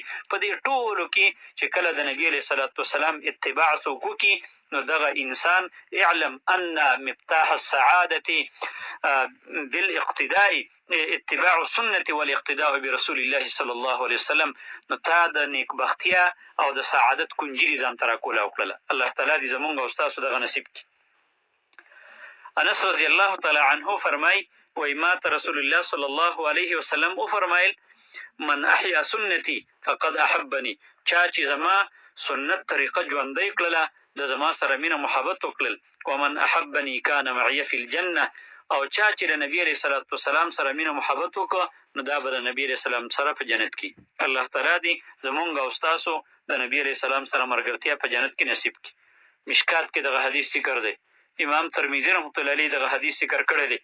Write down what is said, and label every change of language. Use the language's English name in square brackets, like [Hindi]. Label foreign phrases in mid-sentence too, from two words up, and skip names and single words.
[Pashto] په دې ټولو کې چې کله د نبي [Arabic] علیه الصلاة والسلام [Pashto] اتباع څوک وکړي، نو دغه انسان [Arabic] اعلم ان مفتاح السعادة بالاقتداء اتباع السنة والاقتداء برسول الله صلی الله علیه وسلم، [Pashto] نو تا د نیکبختیا او د سعادت کنجي ځان ته راکوله وکړله. الله تعالی دې زمونږ او ستاسو دغه نصیب کړي. انس [Arabic] رضی الله تعالی عنه [Pashto] فرمای وی ما ته [Arabic] رسول الله صلی الله علیه وسلم [Pashto] وفرمایل [Arabic] من احیا سنتي فقد احبني، [Pashto] چا چې زما سنت طریقه ژوندۍ کړله د زما سره مینه محبت وکړل، [Arabic] ومن احبني کان معي فی الجنه، [Pashto] او چا چې د نبي [Arabic] علیه الصلاة والسلام [Pashto] سره مینه محبت وکړه نو دا به د نبي [Arabic] علیه السلام [Pashto] سره په جنت کې. الله تعالی دې زمونږ او ستاسو د نبي [Arabic] علیه السلام [Pashto] سره ملګرتیا په جنت کې نصیب کړي. مشکات کې دغه حدیث ذکر دی، امام ترمذي [Arabic] رحمت الله علیه [Pashto] دغه حدیث ذکر کړی دی.